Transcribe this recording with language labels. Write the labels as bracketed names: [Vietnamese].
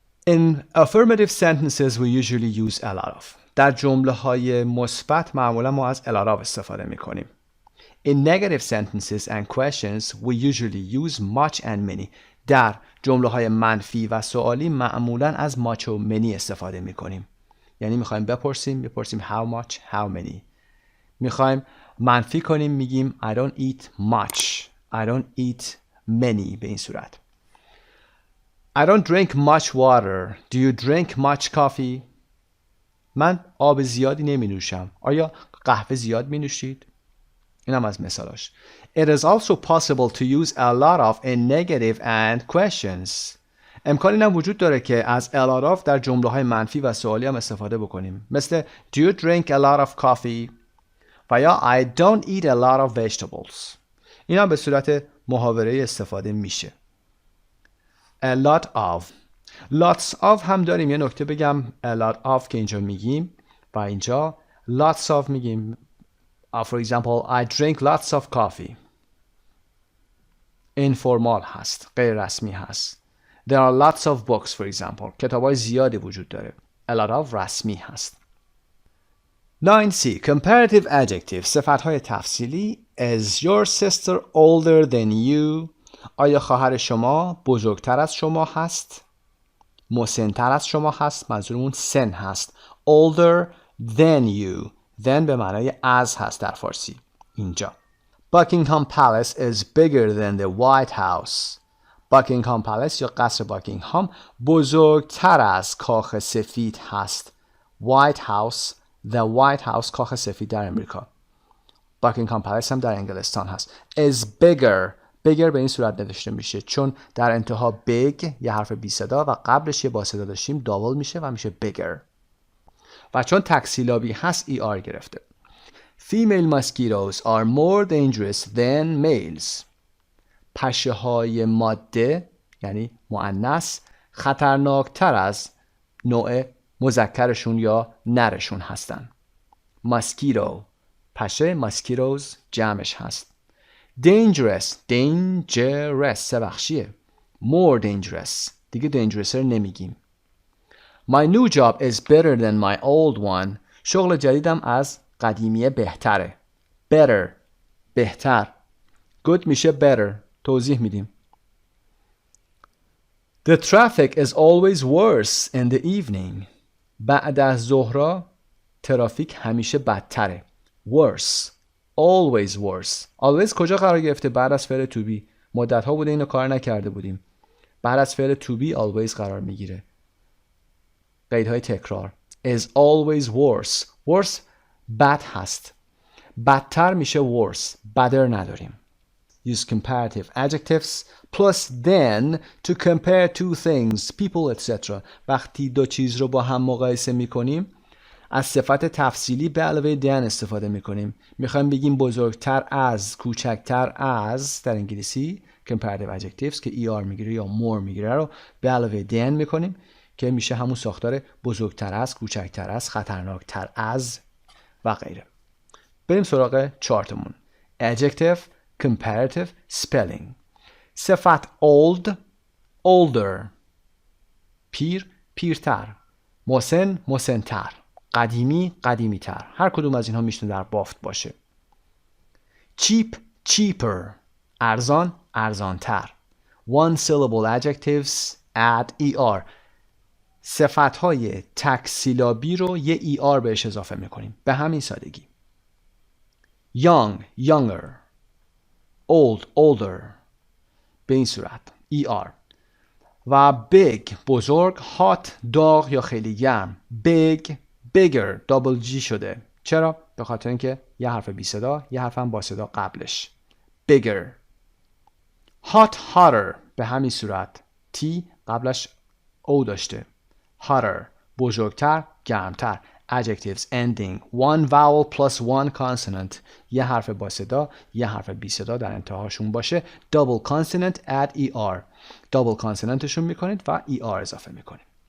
[English] In affirmative sentences we usually use a lot of. [Persian] در جمله های مثبت معمولا ما از a lot of استفاده می کنیم. [English] In negative sentences and questions we usually use much and many. [Persian] در جمله های منفی و سوالی معمولا از much or many استفاده می کنیم. یعنی میخوایم بپرسیم [English] how much, how many. [Persian] میخوایم منفی کنیم میگیم [English] I don't eat much, I don't eat many [Persian] به این صورت. [English] I don't drink much water. Do you drink much coffee? [Persian] من آب زیادی نمی نوشم. آیا قهوه زیاد می نوشید؟ این هم از مثالاش. [English] It is also possible to use a lot of in negative and questions. [Persian] امکان این هم وجود داره که از a lot of در جمله های منفی و سوالی هم استفاده بکنیم. [English] مثل Do you drink a lot of coffee? و یا I don't eat a lot of vegetables. [Persian] این هم به صورت محاوره استفاده میشه. [English] A lot of. [Persian] Lots of هم داریم. یه نکته بگم a lot of که اینجا میگیم و اینجا lots of میگیم. [English] For example, I drink lots of coffee. [Persian] informal هست. غیر رسمی هست. [English] There are lots of books for example. [Persian] کتاب‌های زیادی وجود داره. A lot of رسمی هست. [English] 9C. Comparative adjective. [Persian] صفت‌های تفصیلی. [English] Is your sister older than you? [Persian] آیا خواهر شما بزرگتر از شما هست؟ مسن‌تر از شما هست؟ منظورمون سن هست. [English] Older than you. [Persian] Then به معنای از هست در فارسی. اینجا. [English] Buckingham Palace is bigger than the White House. [Persian] Buckingham Palace یا قصر باکینگهام بزرگتر از کاخ سفید هست. [English] White House. [Persian] The White House کاخ سفید در امریکا. Buckingham Palace هم در انگلستان هست. [English] Is bigger. [Persian] bigger به این صورت نوشته میشه چون در انتها big یه حرف بی صدا و قبلش یه با صدا داشتیم دابل میشه و میشه bigger. و چون تکسیلابی هست ER گرفته. [English] Female mosquitoes are more dangerous than males. [Persian] پشه های ماده یعنی مؤنث خطرناکتر از نوع مذکرشون یا نرشون هستن. mosquito پشه mosquitoes جمعش هست. dangerous dangerous سه بخشیه. more dangerous دیگه dangerous رو نمیگیم. [English] My new job is better than my old one. [Persian] شغل جدیدم از قدیمیه بهتره. better بهتر. good میشه better. توضیح میدیم. [English] The traffic is always worse in the evening. [Persian] بعد از ظهرا ترافیک همیشه بدتره. [English] worse always worse. [Persian] always کجا قرار گرفته؟ بعد از فعل to be. مدت ها بوده اینو کار نکرده بودیم. بعد از فعل to be always قرار میگیره. قیدهای تکرار. is always worse. worse بد هست. بدتر میشه worse. better نداریم. [English] Use comparative adjectives plus than to compare two things, people, etc. [Persian] وقتی دو چیز رو با هم مقایسه میکنیم از صفت تفصیلی به علاوه than استفاده میکنیم. میخوایم بگیم بزرگتر از، کوچکتر از در انگلیسی comparative adjectives که ER میگیره یا more میگیره رو به علاوه than میکنیم که میشه همون ساختار بزرگتر از، کوچکتر از، خطرناکتر از و غیره. بریم سراغ چارتمون. [English] Adjective comparative spelling. صفت old older. [Persian] پیر پیرتر. مسن مسنتر. قدیمی قدیمیتر. هر کدوم از اینها میتونه در بافت باشه. cheap cheaper. ارزان ارزانتر. [English] one syllable adjectives add er. [Persian] صفت های تک سیلابی رو یه ER بهش اضافه میکنیم. به همین سادگی. young younger old older به این صورت er و big بزرگ hot داغ یا خیلی گرم big bigger double g شده. چرا؟ به خاطر اینکه یه حرف بی صدا یه حرف هم با صدا قبلش bigger. hot hotter به همین صورت t قبلش او داشته hotter بزرگتر گرمتر. [English] adjectives ending one vowel plus one consonant [Persian] یه حرف با صدا یه حرف بی صدا در انتهاشون باشه [English] double consonant add er [Persian] double consonantشون میکنید و er اضافه میکنید.